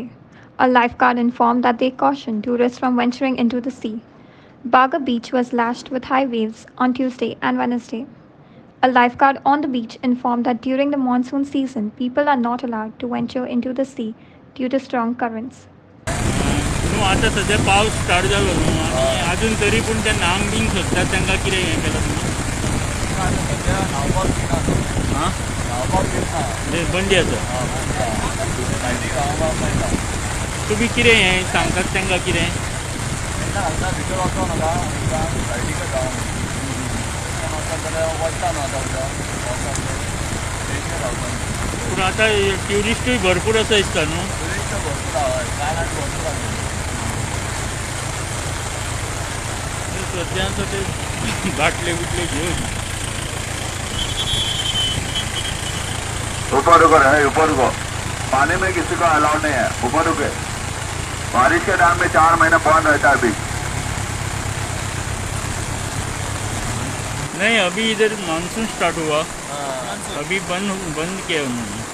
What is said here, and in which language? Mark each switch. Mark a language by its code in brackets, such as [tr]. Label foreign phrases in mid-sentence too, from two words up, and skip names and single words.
[en] A lifeguard informed that they cautioned tourists from venturing into the sea. Baga Beach was lashed with high waves on Tuesday and Wednesday. A lifeguard on the beach informed that during the monsoon season, people are not allowed to venture into the sea due to strong currents. [kok] आता सध्या पावस स्टार्ट जालो न्हू आनी अजून तरी पूण ते न्हांग बीन सोदतात तांकां कितें हें केलां तुमी? बंदी आसा. तुमी कितें हें सांगतात तांकां कितें? पूण आतां ट्युरिस्टूय भरपूर आसा दिसता न्हू. सद्या ते बाटले बिटले घेवन [hi] ऊपर रुको है, ऊपर रुको. पानी में किसी को अलाउड नहीं है, ऊपर रुके. बारिश के टाइम में 4 महीने बंद रहता है अभी. नहीं, अभी इधर मानसून स्टार्ट हुआ, अभी बंद किया उन्होंने.